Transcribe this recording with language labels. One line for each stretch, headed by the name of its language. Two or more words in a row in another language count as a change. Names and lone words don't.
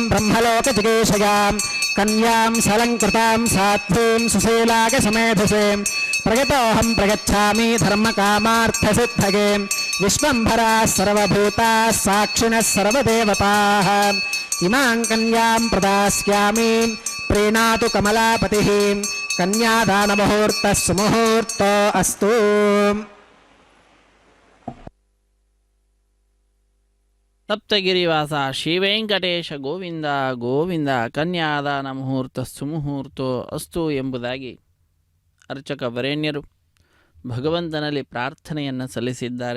Sanskrit: ब्रह्मलोकजिगीषयां कन्यां सलङ्कृतां साध्वीं सुशीलाकसमेधसे प्रगतोऽहं प्रगच्छामि धर्मकामार्थसिद्धये विश्वम्भराः सर्वभूताः साक्षिणः सर्वदेवताः इमां कन्यां प्रदास्यामि प्रीणातु कमलापतिः कन्यादानमुहूर्तः सुमुहूर्तो अस्तु ಸಪ್ತಗಿರಿವಾಸ ಶ್ರೀವೆಂಕಟೇಶ ಗೋವಿಂದ ಗೋವಿಂದ ಕನ್ಯಾದಾನ ಮುಹೂರ್ತ ಸುಮುಹೂರ್ತೋ ಅಸ್ತು
Kannada: ಎಂಬುದಾಗಿ ಅರ್ಚಕ ವರೇಣ್ಯರು ಭಗವಂತನಲ್ಲಿ ಪ್ರಾರ್ಥನೆಯನ್ನು ಸಲ್ಲಿಸಿದ್ದಾರೆ.